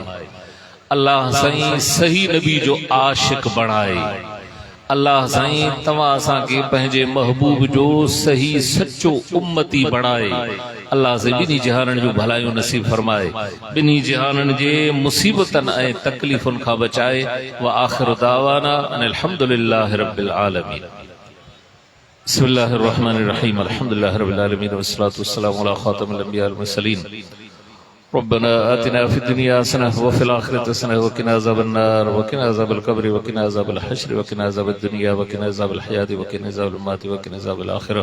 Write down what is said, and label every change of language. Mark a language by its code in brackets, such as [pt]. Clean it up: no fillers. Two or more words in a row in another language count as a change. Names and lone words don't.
[sd] अल्लाह साईं सही नबी जो आशिक बणाए। अल्लाह साईं तव्हां असांखे पंहिंजे महबूब जो सही सच्चो उम्मती बणाए। अल्लाह से बिनी जहाननि जो भलायूं नसीब फरमाए बिनी जहाननि जे मुसीबतन ऐं तकलीफ़ुनि खां बचाए। [ar] وآخر دعوانا أن الحمد لله رب العالمين. بسم الله الرحمن الرحيم الحمد لله رب العالمين والصلاة والسلام على خاتم الأنبياء المرسلين. ربنا آتنا في الدنيا حسنة وفي الآخرة حسنة وقنا عذاب النار وقنا عذاب القبر وقنا عذاب الحشر وقنا عذاب الدنيا وقنا عذاب الحياة وقنا عذاب الموت وقنا عذاب الآخرة.